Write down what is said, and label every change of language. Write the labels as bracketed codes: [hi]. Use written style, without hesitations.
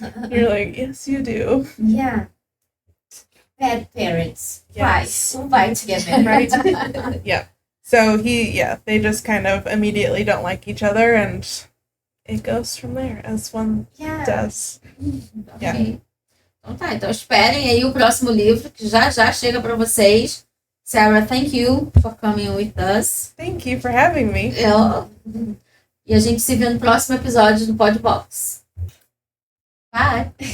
[en] You're like, "Yes, you do." Yeah. Bad parents. Yes. Why to get married? Right. Yeah. So they just kind of immediately don't like each other, and it goes from there, as one does. Yeah. Okay. [pt] Então tá, então esperem aí o próximo livro, que já chega para vocês. [en] Sarah, thank you for coming with us. Thank you for having me. [pt] E a gente se vê no próximo episódio do Podbox. Bye!